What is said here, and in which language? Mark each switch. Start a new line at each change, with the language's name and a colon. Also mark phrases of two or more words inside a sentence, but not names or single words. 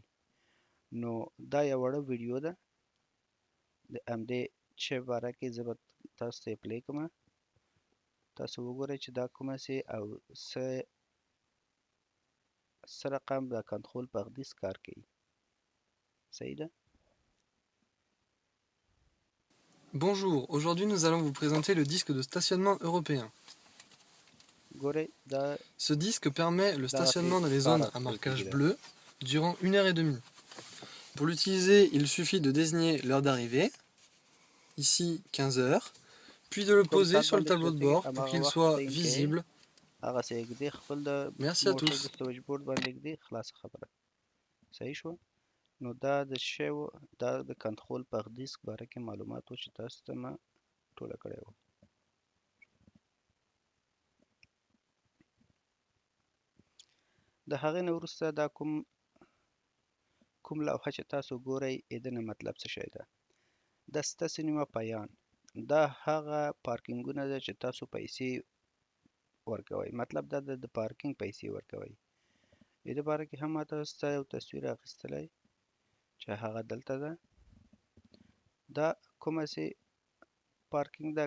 Pashto: نو دا یو وړه ویډیو ده د همدې شی باره کې زه به تاسو ته یې پلی کړم. تاسو وګورئ چې دا کومه سي او څه رقم د
French: contrôle par disque
Pashto: کار کوي. صحیح ده؟
French: Bonjour, aujourd'hui nous allons vous présenter le disque de stationnement européen.
Pashto: ګورئ دا
French: Ce disque permet le stationnement dans les zones à marquage bleu durant 1h30. Pour l'utiliser, il suffit de désigner l'heure d'arrivée, ici 15h, puis de le poser sur le tableau de bord pour qu'il soit visible. Merci à tous.
Pashto: نو دا د شیو دا د
French: contrôle par disque
Pashto: باره کې معلومات و چې تاسو ته ما ټوله کړی و. د هغې نه وروسته دا کوم لوحه چې تاسو ګورئ د نه مطلب څه شی ده؟ د
French: stationnement payant
Pashto: دا هغه پارکینګونه ده چې تاسو پیسې ورکوئ، مطلب دا د پارکینګ پیسې ورکوئ. د دې باره کې هم ما تاسو ته یو تصویر اخیستلی چې هغه دلته ده. دا کومه سي پارکینګ ده؟